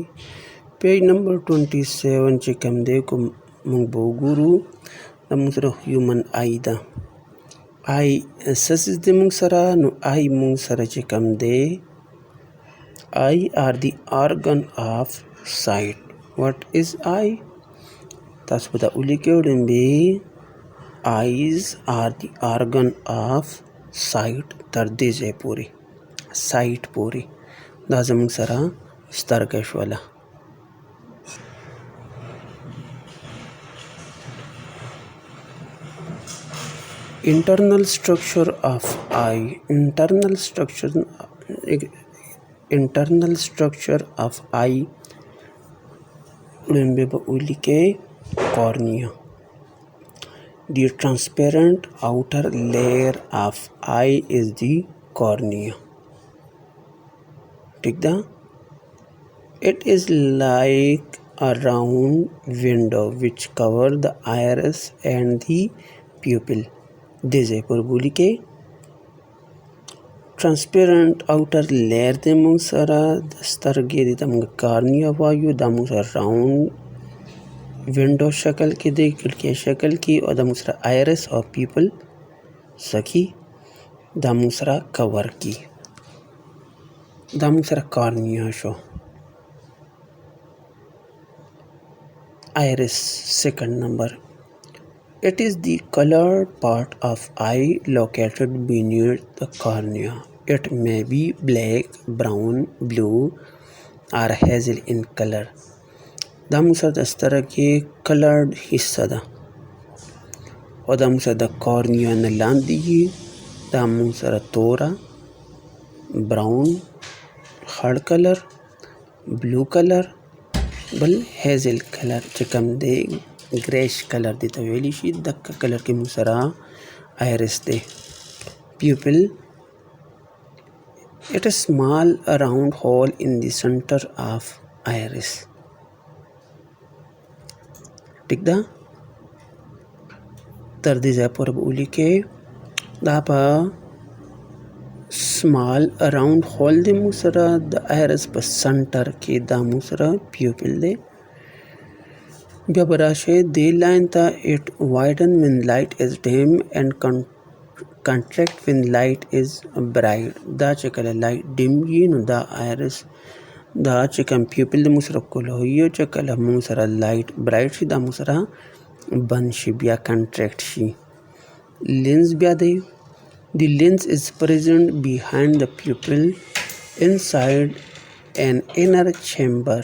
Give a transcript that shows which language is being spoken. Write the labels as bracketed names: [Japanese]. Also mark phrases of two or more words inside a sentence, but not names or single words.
[Pashto] پیج نمبر 27 چې کوم دی کوم موږ به وګورو دا موږ سره [English] human eye [Pashto] ده. آی څه څیز دی موږ سره؟ نو آی موږ سره چې کوم دی [English] eye are the organ of sight. what is eye؟ [Pashto] تاسو به دا ولیکئ وړاندې [English] eyes are the organ of sight. [Pashto] تر دې ځای پورې سایټ پورې دا زموږ سره سترګه شوله. [English] internal structure of eye. internal structure of eye [Pashto] وړاندې به ولیکئ [English] cornea. The transparent outer layer of eye is the cornea. [Pashto] ٹھیک ده؟ [English] It is like a round window which cover the iris and the pupil. [Pashto] دې ځای پر ولیکئ [English] transparent outer layer [Pashto] د موږ سره د سترګې د موږ کارنیا وایو دا موږ سره [English] round window [Pashto] شکل کې دی کړکۍ شکل کې او دا موږ سره آیرس او پیپل سکی دا موږ سره کور کی دا موږ سره کارنیا شو [English] iris second number. It is the colored part of eye located beneath the cornea. It may be black, brown, blue or hazel in color. [Pashto] دا موږ سره د سترګې کلرډ حصه ده او دا موږ سره د کارنیا نه لاندې دا موږ سره توره براون خړ کلر [English] blue colour [Pashto] بل [English] hazel colour [Pashto] چې کوم دی [English] greyish colour [Pashto] دی ته ویلی شي دغه کلر کې موږ سره آیرس دی pupil. [English] It is small round hole in the center of iris. [Pashto] ٹھیک ده تر دې ځای پورې به ولیکئ دا په [English] small round hole [Pashto] دی موږ سره د آیرس په سنټر کې دا موږ سره پیوپل دی بیا به راشئ دې لاین ته [English] it widen when light is dim and contract when light is bright [Pashto] دا چې کله [English] light dim [Pashto] وي نو دا آیرس دا چې کوم پیوپل د موږ سره کولوي او چې کله موږ سره [English] light bright [Pashto] شي دا موږ سره بند شي بیا کنټریکټ شي لینز بیا دی [English] The lens is present behind the pupil inside an inner chamber.